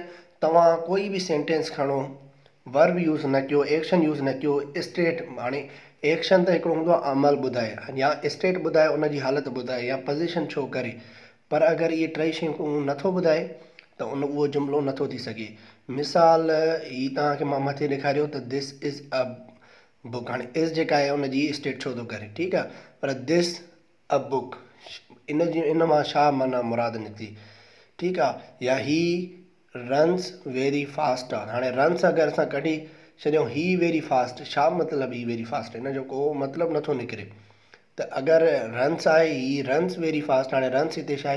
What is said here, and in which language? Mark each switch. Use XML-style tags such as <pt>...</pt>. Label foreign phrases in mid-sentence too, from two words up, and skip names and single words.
<sd>तव्हां कोई बि सेंटेंस खणो,</sd> <en>verb use</en> <sd>न कयो,</sd> <en>action use</en> <sd>न कयो, स्टेट। हाणे एक्शन त हिकिड़ो हूंदो आहे अमल ॿुधाए, या स्टेट ॿुधाए, उनजी हालत ॿुधाए, या पोज़ीशन छो करे। पर अगरि इहे टई शयूं नथो ॿुधाए त उहो जुमिलो नथो थी सघे। मिसाल ही तव्हांखे मां मथे ॾेखारियो त</sd> <en>this is a book.</en> <sd>हाणे इज़ जेका आहे उनजी स्टेट छो थो करे, ठीकु आहे, पर</sd> <en>this a book,</en> <sd>इन मां छा माना मुराद निकिती, ठीकु आहे। या</sd> <en>he runs very fast</en> <sd>आहे। हाणे रन्स अगरि असां कढी छॾियूं</sd> <en>he very fast,</en> <sd>छा मतिलबु</sd> <en>he very fast?</en> <sd>हिन जो को मतिलबु नथो निकिरे। त अगरि रन्स आहे,</sd> <en>he runs very fast,</en> <sd>हाणे रन्स हिते छा आहे?</sd>